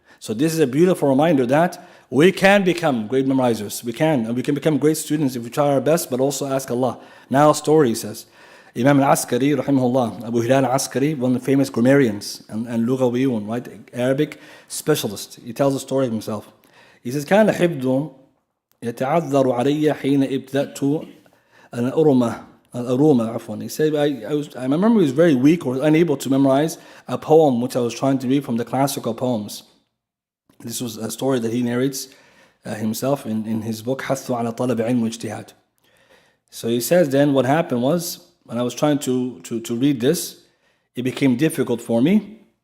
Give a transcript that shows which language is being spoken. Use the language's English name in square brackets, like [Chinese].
[English] So this is a beautiful reminder that we can become great memorizers. We can. And we can become great students if we try our best, but also ask Allah. Now a story says, Imam al-Askari, rahimahullah, Abu Hilal al-Askari, one of the famous grammarians and lughawiyun, right, Arabic specialist. He tells a story of himself. [Arabic] He says, كان حفظ يتعذر علي حين ابتدأت الأرومة عفوا. [English] He said, I remember he was very weak or unable to memorize a poem which I was trying to read from the classical poems. This was a story that he narrates himself in his book حث على طلب علم واجتهاد. So he says then what happened was, when I was trying to read this, it became difficult for me.